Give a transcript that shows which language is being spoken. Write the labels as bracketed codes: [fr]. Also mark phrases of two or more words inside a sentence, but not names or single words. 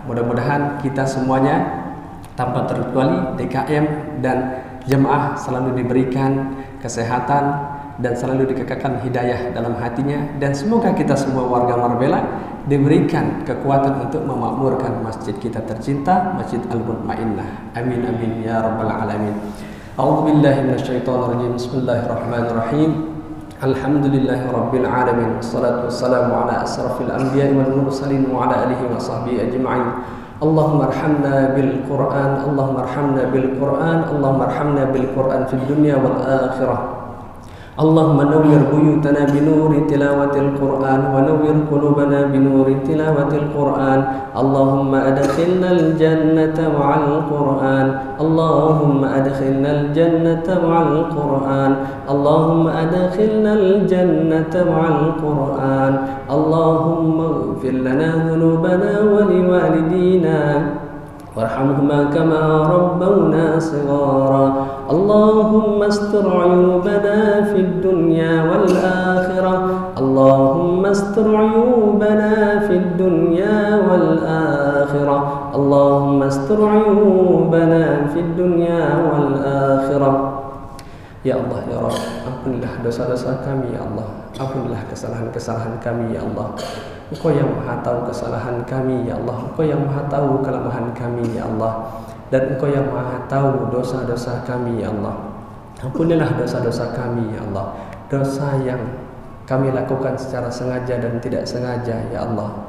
[id] Mudah-mudahan kita semuanya tanpa terkecuali DKM dan jemaah selalu diberikan kesehatan dan selalu dikekalkan hidayah dalam hatinya, dan semoga kita semua warga Marbella diberikan kekuatan untuk memakmurkan masjid kita tercinta, Masjid Al-Mutmainnah. [ar] آمين آمين يا رب العالمين. أعوذ بالله من الشيطان الرجيم. بسم الله الرحمن الرحيم. الحمد لله رب العالمين. والصلاة والسلام على أشرف الأنبياء والمرسلين وعلى آله وصحبه أجمعين. اللهم ارحمنا بالقرآن، اللهم ارحمنا بالقرآن، اللهم ارحمنا بالقرآن في الدنيا والآخرة. اللهم نور بيوتنا بنور تلاوة القرآن ونور قلوبنا بنور تلاوة القرآن. اللهم أدخلنا الجنة مع القرآن. اللهم أدخلنا الجنة مع القرآن. اللهم أدخلنا الجنة مع القرآن. اللهم اغفر لنا ذنوبنا ولوالدينا وارحمهما كما ربونا صغارا. اللهم استر عيوبنا في الدنيا والآخرة. اللهم استر عيوبنا في الدنيا والآخرة. اللهم استر عيوبنا في الدنيا والآخرة. يا الله يا رب, [id] ampunilah dosa-dosa kami ya Allah. Ampunilah kesalahan-kesalahan kami ya Allah. Engkau yang maha tahu kesalahan kami ya Allah. Engkau yang maha tahu kelemahan kami ya Allah. Dan Engkau yang maha tahu dosa-dosa kami ya Allah. Ampunilah dosa-dosa kami ya Allah. Dosa yang kami lakukan secara sengaja dan tidak sengaja ya Allah.